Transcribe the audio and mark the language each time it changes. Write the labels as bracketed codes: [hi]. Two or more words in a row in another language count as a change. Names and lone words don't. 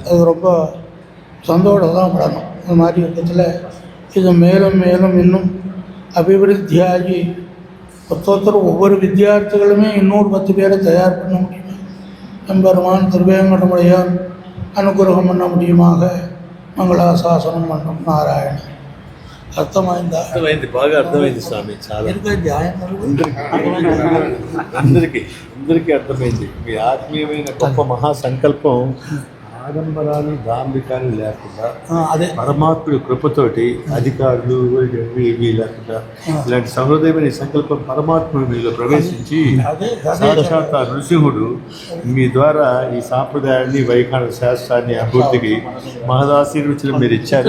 [ta] அது ரொம்ப சந்தோஷம் தான் படணும். அந்த மாதிரி விதத்தில் இது மேலும் மேலும் இன்னும் அபிவிருத்தியாகி ஒருத்தர் ஒவ்வொரு வித்தியார்த்திகளுமே இன்னொரு 10 பேரை தயார் பண்ண முடியுமா, எம்பெருமான் திருவேங்கடமுடையான் அனுகிரகம் பண்ண முடியுமாக [te] మంగళాశాసనం అంటాం నారాయణ. అర్థమైందా? అర్థమైంది, బాగా అర్థమైంది స్వామి. చాలా అందరికీ అర్థమైంది. మీ ఆత్మీయమైన గొప్ప మహాసంకల్పం ఆడంబరాలు దాంభికాలు లేకుండా అదే పరమాత్ముడి కృపతోటి అధికారులు ఇవి లేకుండా ఇలాంటి సహృదయమైన సంకల్పం పరమాత్ముడు మీలో ప్రవేశించి సాక్షాత్ నృసింహుడు మీ ద్వారా ఈ సాంప్రదాయాన్ని వైఖాన శాస్త్రాన్ని అభివృద్ధికి మహదాశీర్వచనం మీరు ఇచ్చారు.